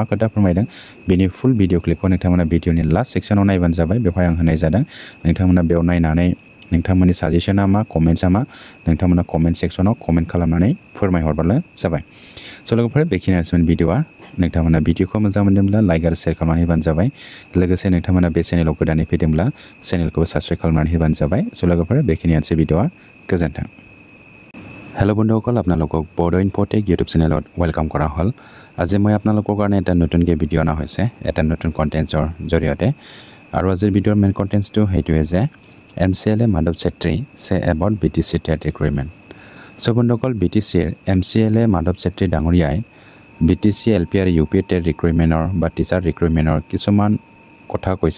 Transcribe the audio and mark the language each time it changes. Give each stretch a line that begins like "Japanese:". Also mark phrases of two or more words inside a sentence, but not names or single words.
Bodo: खोथा फोरमायदों बेनि फुल भिडिअ क्लिपखौ नोंथांमोना
English: videoनि last sectionआव
Bodo: नायबानो जाबाय बेवहाय आं होनाय जादों नोंथांमोना बेयाव नायनानै नोंथांमोननि साजेसना मा कमेन्ट्सआ मा नोंथांमोना
English: comment sectionआव comment
Bodo: खालामनानै फोरमायहरबानो जाबाय स' लोगोफोर बेखिनियानोसैमोन भिडिअ'आ नोंथांमोना भिडिअखौ मोजां मोनदोंब्ला लाइक आरो शेयार खालामनानै होबानो जाबाय लोगोसे नोंथांमोना बे चेनेलाव गोदानै फैदोंब्ला
English: channelखौबो subscribe
Bodo: खालामनानै होबानो जाबाय स' लोगोफोर बेखिनियानोसै भिडिअ'आ गोजोन्थों
Assamese: হেল্ল' বন্ধুসকল আপোনালোকক বড়ো ইনফ'টেক
English: YouTube channelত welcome
Assamese: কৰা হ'ল আজি মই আপোনালোকৰ কাৰণে এটা নতুনকৈ ভিডিঅ' অনা হৈছে এটা নতুন কণ্টেণ্টছৰ জৰিয়তে আৰু আজিৰ ভিডিঅ'ৰ
English: main contentsটো
Assamese: সেইটোৱে যে MCLA মাধৱ চেত্ৰী
English: say about BTC TET recruitment so'
Assamese: বন্ধুসকল BTCৰ MCLA মাধৱ চেত্ৰী ডাঙৰীয়াই BTC LP আৰু
English: UP TET recruitmentৰ
Assamese: বা
English: teacher recruitmentৰ
Assamese: কিছুমান কথা কৈছে